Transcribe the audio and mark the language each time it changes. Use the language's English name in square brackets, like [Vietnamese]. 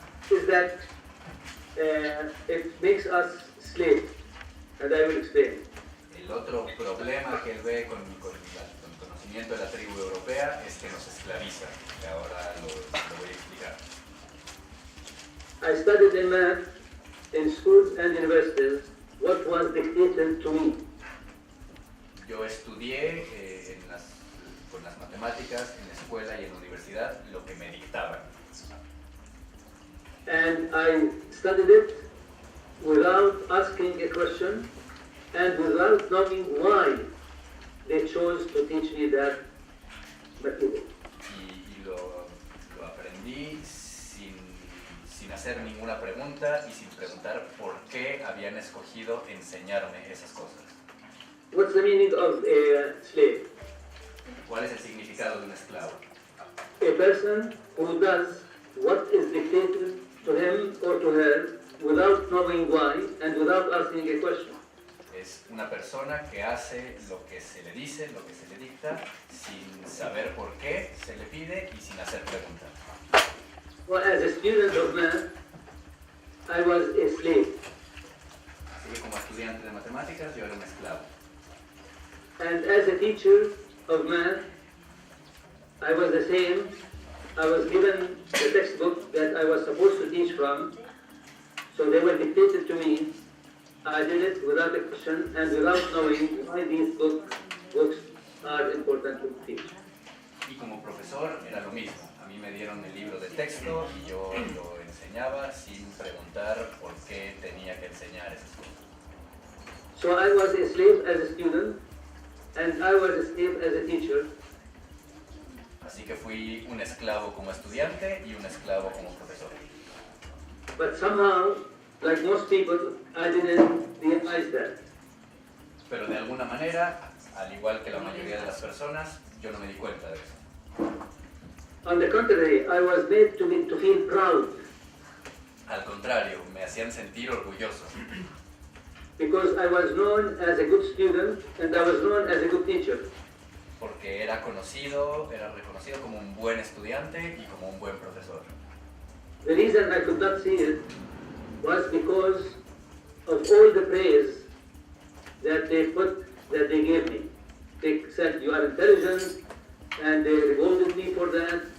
[English] is that it makes us slaves, and I will explain. [Spanish] el otro problema que él ve con el conocimiento de la tribu europea es que nos esclaviza, que ahora lo voy a explicar. [English] I studied in math in schools and universities what was dictated to me. [Spanish] Yo estudié con las matemáticas en la escuela y en la universidad lo que me dictaban. [English] And I studied it without asking a question and without knowing why they chose to teach me that material. [Spanish] y lo aprendí sin hacer ninguna pregunta y sin preguntar por qué habían escogido enseñarme esas cosas. [English] What's the meaning of a slave? [Spanish] ¿Cuál es el significado de un esclavo? [English] A person who does what is dictated to him or to her without knowing why and without asking a question. [Spanish] Es una persona que hace lo que se le dice, lo que se le dicta, sin saber por qué se le pide y sin hacer preguntas. [English] Well, as a student of math, I was a slave. [Spanish] Así que como estudiante de matemáticas yo era un esclavo. [English] And as a teacher of math, I was the same. I was given the textbook that I was supposed to teach from, so they were dictated to me. I did it without a question and without knowing why these books are important to teach. [Spanish] Y como profesor era lo mismo. A mí me dieron el libro de texto y yo lo enseñaba sin preguntar por qué tenía que enseñar esas cosas. [English] So I was a slave as a student, and I was a slave as a teacher. [Spanish] Así que fui un esclavo como estudiante y un esclavo como profesor. [English] But somehow, like most people, I didn't realize that. [Spanish] Pero de alguna manera, al igual que la mayoría de las personas, yo no me di cuenta de eso. [English] On the contrary, I was made to feel proud [Spanish] Al contrario, me hacían sentir orgulloso, [English] because I was known as a good student and I was known as a good teacher. [Spanish] porque era reconocido como un buen estudiante y como un buen profesor. [English] The reason I could not see it was because of all the praise that they gave me. They said you are intelligent, and they rewarded me for that.